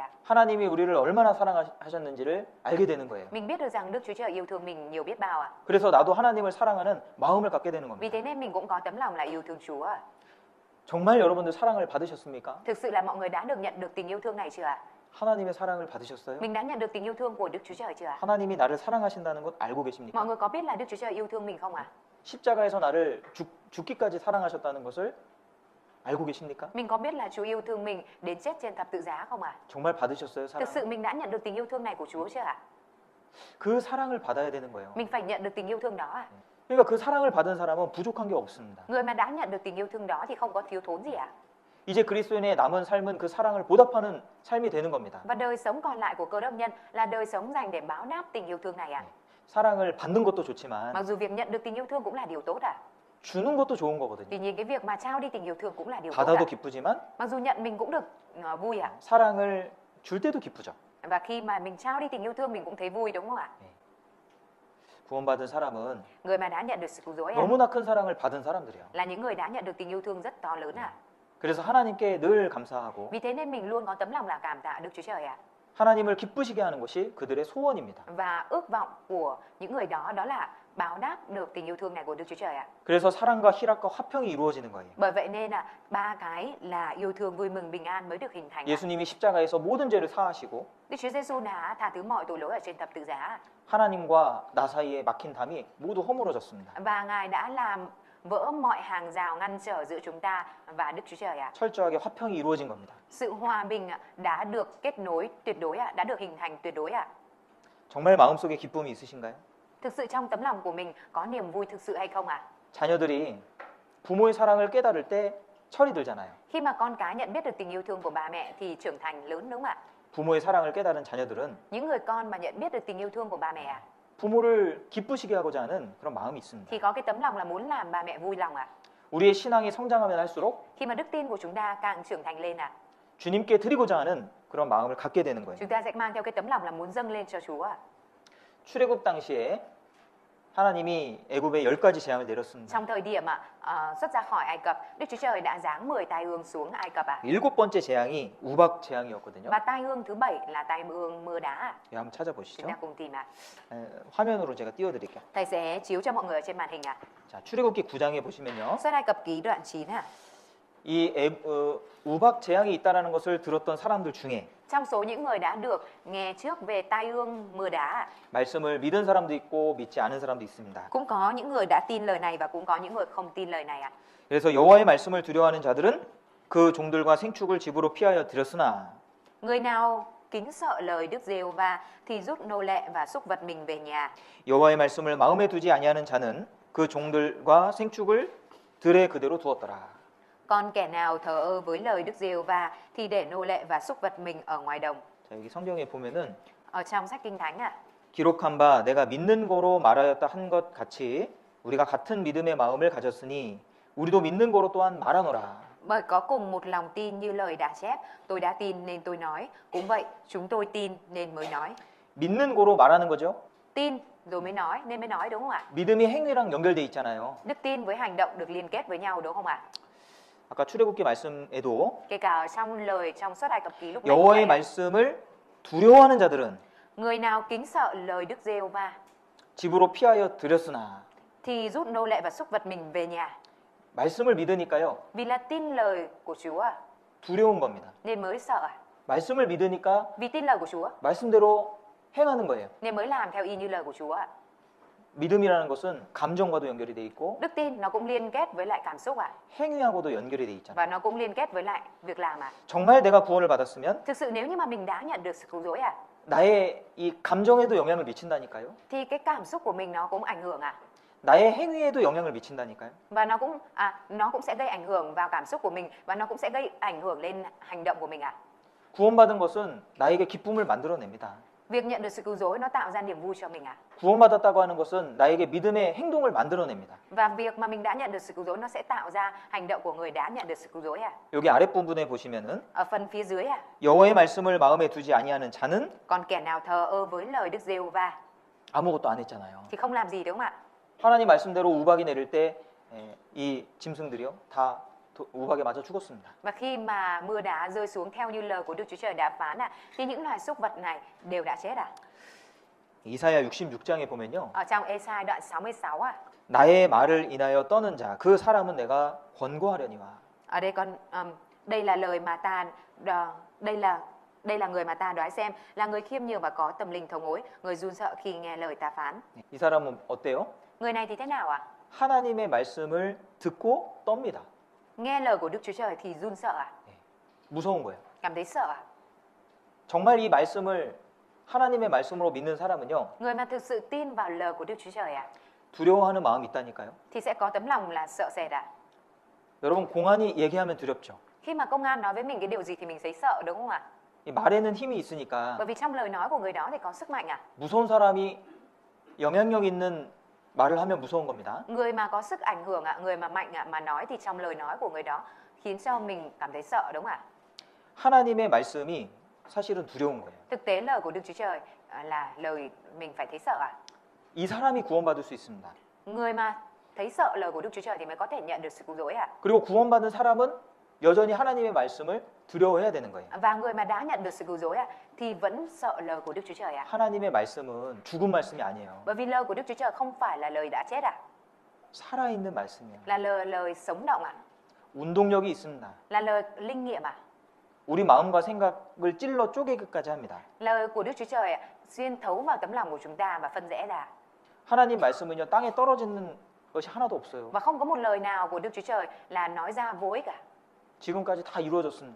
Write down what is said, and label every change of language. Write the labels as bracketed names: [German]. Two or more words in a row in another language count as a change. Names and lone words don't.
[Korean] 하나님이 우리를 얼마나 사랑하셨는지를 알게 되는 거예요. [Vietnamese] Mình biết được rằng Đức Chúa Trời yêu thương mình nhiều biết bao [Korean] 그래서 나도 하나님을 사랑하는 마음을 갖게 되는 [Vietnamese] Vì [Korean] 겁니다. [Vietnamese] thế nên mình cũng có tấm lòng là yêu thương Chúa [Korean] 정말 여러분들 사랑을 받으셨습니까? [Vietnamese] Thực sự là mọi người đã được nhận được tình yêu thương này chưa [Korean] 하나님의 사랑을 받으셨어요? [Vietnamese] Mình đã nhận được tình yêu thương của Đức Chúa Trời chưa [Korean] 하나님이 나를 사랑하신다는 것 알고 계십니까? [Vietnamese] Mọi người có biết là Đức Chúa Trời yêu thương mình không [Korean] 십자가에서 나를 죽기까지 사랑하셨다는 것을 알고 계십니까? [Vietnamese] Mình có biết là Chúa yêu thương mình đến chết trên thập tự giá không [Korean] 정말 받으셨어요, 사랑? [Vietnamese] Thực sự mình đã nhận được tình yêu thương này của Chúa chưa [Korean] 그 사랑을 받아야 되는 거예요. [Vietnamese] Mình phải nhận được tình yêu thương đó [Korean] 그러니까 그 사랑을 받은 사람은 부족한 게 없습니다. [Vietnamese] Người mà đã nhận được tình yêu thương đó thì không có thiếu thốn gì [Korean] 이제 그리스도인의 남은 삶은 그 사랑을 보답하는 삶이 되는 겁니다. [Vietnamese] Và đời sống còn lại của cơ đốc nhân là đời sống dành để báo đáp tình yêu thương này [Korean] 사랑을 받는 것도 좋지만 [Vietnamese] Mặc dù việc nhận được tình yêu thương cũng là điều tốt [Korean] 주는 것도 좋은 거거든요. [Vietnamese] Tuy nhiên cái việc mà trao đi tình yêu thương cũng là điều tốt [Korean] 받아도 기쁘지만 [Vietnamese] Mặc dù nhận mình cũng được vui [Korean] 사랑을 줄 때도 기쁘죠. [Vietnamese] Và khi mà mình trao đi tình yêu thương mình cũng thấy vui đúng không [Korean] 구원받은 사람은 [Vietnamese] Người mà đã nhận được sự cứu rỗi [Korean] 너무나 큰 사랑을 받은 사람들이에요. [Vietnamese] là những người đã nhận được tình yêu thương rất to lớn [Korean] 그래서 하나님께 늘 감사하고 [Vietnamese] Vì thế nên mình luôn có tấm lòng là cảm tạ Đức Chúa Trời [Korean] 하나님을 기쁘시게 하는 것이 그들의 소원입니다. [Vietnamese] Và ước vọng của những người đó đó là báo đáp được tình yêu thương này của Đức Chúa Trời [Korean] 그래서 사랑과 희락과 화평이 이루어지는 거예요. [Vietnamese] Bởi vậy nên là 3 cái là yêu thương, vui mừng, bình an mới được hình thành [Korean] 예수님이 십자가에서 모든 죄를 사하시고 [Vietnamese] Đức Chúa Giêsu đã tha thứ mọi tội lỗi ở trên thập tự giá [Korean] 하나님과 나 사이에 막힌 담이 모두 허물어졌습니다. [Vietnamese] Và Ngài đã làm vỡ mọi hàng rào ngăn trở giữa chúng ta và Đức Chúa Trời ạ. [Korean] 철저하게 화평이 이루어진 겁니다. [Vietnamese] Sự hòa bình đã được kết nối tuyệt đối ạ, đã được hình thành tuyệt đối ạ. [Korean] 정말 마음속에 기쁨이 있으신가요? [Vietnamese] Thực sự trong tấm lòng của mình có niềm vui thực sự hay không ạ? [Korean] 자녀들이 부모의 사랑을 깨달을 때 철이 들잖아요. [Vietnamese] Khi mà con cái nhận biết được tình yêu thương của bà mẹ thì trưởng thành lớn đúng không ạ? [Korean] 부모의 사랑을 깨달은 자녀들은 [Vietnamese] Những người con mà nhận biết được tình yêu thương của bà mẹ [Korean] 부모를 기쁘시게 하고자 하는 그런 마음이 있습니다. [Vietnamese] thì có cái tấm lòng là muốn làm bà mẹ vui lòng ạ. [Korean] 우리의 신앙이 성장하면 할수록 [Vietnamese] Khi mà đức tin của chúng ta càng trưởng thành lên ạ, [Korean] 주님께 드리고자 하는 그런 마음을 갖게 되는 거예요. [Vietnamese] chúng ta sẽ mang theo cái tấm lòng là muốn dâng lên cho Chúa ạ. [Korean] 출애굽 당시에 하나님이 애굽에 10가지 재앙을 내렸습니다. [Vietnamese] Trong thời điểm xuất ra khỏi Ai Cập, Đức Chúa Trời đã giáng 10 tai ương xuống Ai Cập ạ. [Korean] 7번째 재앙이 우박 재앙이었거든요. [Vietnamese] Và tai ương thứ 7 là tai ương mưa đá ạ. [Korean] 예, 한번 찾아보시죠. [Vietnamese] Chúng ta cùng tìm ạ. [Korean] 화면으로 제가 띄워드릴게요. [Vietnamese] Thầy sẽ chiếu cho mọi người ở trên màn hình ạ. [Korean] 자, 출애굽기 9장에 보시면요. [Vietnamese] Xuất Ai Cập ký đoạn 9 ạ. [Korean] 이 우박 재앙이 있다라는 것을 들었던 사람들 중에 [Vietnamese] Trong số những người đã được nghe trước về tai ương mưa đá ạ, [Korean] 말씀을 믿은 사람도 있고 믿지 않은 사람도 있습니다. [Vietnamese] cũng có những người đã tin lời này và cũng có những người không tin lời này ạ. [Korean] 그래서 여호와의 말씀을 두려워하는 자들은 그 종들과 생축을 집으로 피하여 들였으나 [Vietnamese] Người nào kính sợ lời Đức Giê-hô-va thì rút nô lệ và súc vật mình về nhà. [Korean] 여호와의 말씀을 마음에 두지 아니하는 자는 그 종들과 생축을 들에 그대로 두었더라. [Vietnamese] Còn kẻ nào thờ ơ với lời Đức Giê-hô-va thì để nô lệ và súc vật mình ở ngoài đồng. [Korean] 자, 여기 성경에 보면은 [Vietnamese] Ở trong sách Kinh Thánh ạ, [Korean] 기록한 바 내가 믿는 거로 말하였다 한 것 같이 우리가 같은 믿음의 마음을 가졌으니 우리도 믿는 거로 또한 말하노라. [Vietnamese] bởi có cùng một lòng tin như lời đã chép, tôi đã tin nên tôi nói, cũng vậy chúng tôi tin nên mới nói. [Korean] 믿는 거로 말하는 거죠. [Vietnamese] Tin rồi mới nói nên mới nói đúng không ạ? [Korean] 믿음이 행위랑 연결돼 있잖아요. [Vietnamese] Đức tin với hành động được liên kết với nhau đúng không ạ? [Korean] 아까 출애굽기 말씀에도 [Vietnamese] Kể cả ở trong lời trong Xuất Ai Cập ký lúc nãy cũng [Korean] 여호와의 [Vietnamese] vậy ạ. [Korean] 말씀을 두려워하는 자들은 [Vietnamese] Người nào kính sợ lời Đức Giê-hô-va [Korean] 집으로 피하여 들였으나 [Vietnamese] thì rút nô lệ và súc vật mình về nhà. [Korean] 말씀을 믿으니까요. [Vietnamese] Vì là tin lời của Chúa ạ, [Korean] 두려운 겁니다. [Vietnamese] nên mới sợ ạ. [Korean] 말씀을 믿으니까 [Vietnamese] Vì tin lời của Chúa [Korean] 말씀대로 행하는 거예요. [Vietnamese] nên mới làm theo y như lời của Chúa ạ. [Korean] 믿음이라는 것은 감정과도 연결이 돼 있고 [Vietnamese] Đức tin nó cũng liên kết với lại cảm xúc ạ, [Korean] 행위하고도 연결이 돼 있잖아요. [Vietnamese] và nó cũng liên kết với lại việc làm ạ. [Korean] 정말 내가 구원을 받았으면 [Vietnamese] Thực sự nếu như mà mình đã nhận được sự cứu rỗi ạ, [Korean] 나의 이 감정에도 영향을 미친다니까요. [Vietnamese] thì cái cảm xúc của mình nó cũng ảnh hưởng ạ. [Korean] 나의 행위에도 영향을 미친다니까요. [Vietnamese] Và nó cũng sẽ gây ảnh hưởng vào cảm xúc của mình, và nó cũng sẽ gây ảnh hưởng lên hành động của mình ạ. [Korean] 구원받은 것은 나에게 기쁨을 만들어냅니다. [Vietnamese] Việc nhận được sự cứu rỗi nó tạo ra niềm vui cho mình ạ. [Korean] 구원받았다고 하는 것은 나에게 믿음의 행동을 만들어냅니다. [Vietnamese] Và việc mà mình đã nhận được sự cứu rỗi nó sẽ tạo ra hành động của người đã nhận được sự cứu rỗi ạ. [Korean] 여기 아랫부분에 보시면은 [Vietnamese] Ở phần phía dưới ạ, [Korean] 여호와의 말씀을 마음에 두지 아니하는 자는 [Vietnamese] còn kẻ nào thờ ơ với lời Đức Giê-hô-va [Korean] 아무것도 안 했잖아요. [Vietnamese] thì không làm gì đúng không ạ? [Korean] 하나님 말씀대로 우박이 내릴 때 이 짐승들이요 다 우박에 맞아 죽었습니다. [Vietnamese] Và khi mà mưa đá rơi xuống theo như lời của Đức Chúa Trời đã phán thì những loài súc vật này đều đã chết ạ. [Korean] 이사야 66장에 보면요. [Vietnamese] Ở trong Ê-sai đoạn 66 [Korean] 나의 말을 인하여 떠는 자 그 사람은 내가 권고하려니와. [Vietnamese] ở đây đây là lời mà đây là người mà ta đoái xem, là người khiêm nhường và có tâm linh thống hối, người run sợ khi nghe lời ta phán. [Korean] 이 사람은 어때요? [Vietnamese] Người này thì thế nào ạ? [Korean] 하나님의 말씀을 듣고 떱니다. [Vietnamese] Nghe lời của Đức Chúa Trời thì run sợ ạ, [Korean] 무서운 거예요. [Vietnamese] cảm thấy sợ ạ. [Korean] 정말 이 말씀을 하나님의 말씀으로 믿는 사람은요. [Vietnamese] Người mà thực sự tin vào lời của Đức Chúa Trời ạ [Korean] 두려워하는 마음이 있다니까요. [Vietnamese] thì sẽ có tấm lòng là sợ sệt ạ. [Korean] 여러분 공안이 얘기하면 두렵죠. [Vietnamese] Khi mà công an nói với mình cái điều gì thì mình thấy sợ đúng không ạ? [Korean] 이 말에는 힘이 있으니까 [Vietnamese] Bởi vì trong lời nói của người đó thì có sức mạnh ạ. [Korean] 무서운 사람이 영향력 있는 말을 하면 무서운 겁니다. [Vietnamese] Người mà có sức ảnh hưởng ạ, người mà mạnh ạ, mà nói thì trong lời nói của người đó khiến cho mình cảm thấy sợ đúng không ạ? [Korean] 하나님의 말씀이 사실은 두려운 거예요. [Vietnamese] Thực tế lời của Đức Chúa Trời là lời mình phải thấy sợ ạ. [Korean] 이 사람이 구원받을 수 있습니다. [Vietnamese] Người mà thấy sợ lời của Đức Chúa Trời thì mới có thể nhận được sự cứu rỗi ạ. [Korean] 그리고 구원받은 사람은 여전히 하나님의 말씀을 두려워해야 되는 거예요. [Vietnamese] Và người mà đã nhận được sự cứu rỗi ạ thì vẫn sợ lời của Đức Chúa Trời ạ. [Korean] 하나님의 말씀은 죽은 말씀이 아니에요. [Vietnamese] Bởi vì lời của Đức Chúa Trời không phải là lời đã chết ạ, [Korean] 살아있는 말씀이에요. [Vietnamese] là lời sống động ạ, [Korean] 운동력이 있습니다. [Vietnamese] là lời linh nghiệm ạ. [Korean] 우리 마음과 생각을 찔러 쪼개기까지 합니다. [Vietnamese] Lời của Đức Chúa Trời xuyên thấu vào tấm lòng của chúng ta và phân rẽ ra. [Korean] 하나님 말씀은요 땅에 떨어지는 것이 하나도 없어요. [Vietnamese] Và không có một lời nào của Đức Chúa Trời là nói ra vô ích cả. [Korean] 지금까지 다 이루어졌습니다.